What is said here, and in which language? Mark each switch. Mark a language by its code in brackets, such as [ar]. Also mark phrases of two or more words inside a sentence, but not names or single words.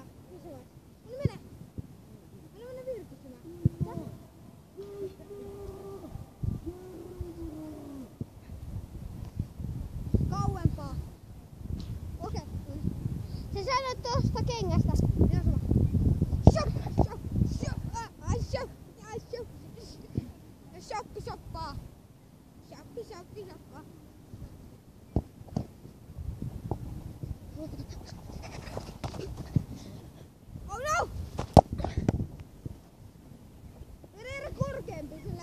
[fi] Mene. Mene virkistymään. Kauempaa. Okei. Se sanoi tosta kengästä. Ihan sama. [en] Shop, shop, shop. Ai shop, ai shop. [fi] Shoppi, shoppaa. Shoppi, shoppi, shoppaa. [en] Oh no! [fi] Mene korkeampi sillä.